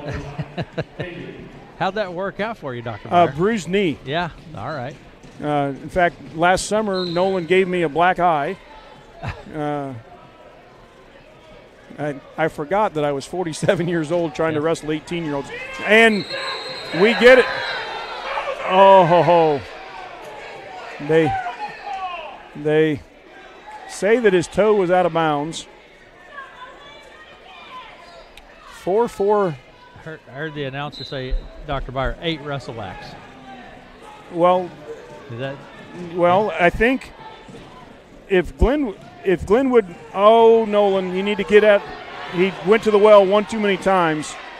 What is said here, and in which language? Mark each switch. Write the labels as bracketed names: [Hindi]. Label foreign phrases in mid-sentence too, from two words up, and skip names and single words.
[English] How'd that work out for you, Dr. Meyer? Bruised knee. Yeah, all right. In fact, last summer, Nolan gave me a black eye. I forgot that I was 47 years old trying to wrestle 18-year-olds. And we get it. Oh, ho, ho. They say that his toe was out of bounds. 4-4. I heard the announcer say, Dr. Byer, 8 wrestlebacks. Well, I think if Glenwood, oh, Nolan, you need to get at, he went to the well one too many times.